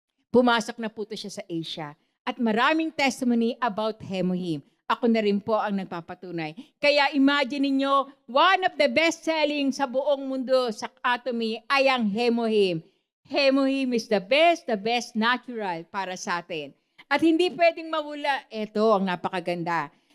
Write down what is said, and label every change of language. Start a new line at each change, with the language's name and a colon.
Filipino: Pumasok na po ito siya sa Asia. At maraming testimony about Hemohim. Ako na rin po ang nagpapatunay. Kaya imagine niyo,
English: one of the best-selling
Filipino: sa buong mundo sa Atomy ay ang Hemohim.
English: Hemohim is the best natural
Filipino: para sa atin. At hindi pwedeng mawala, ito ang napakaganda.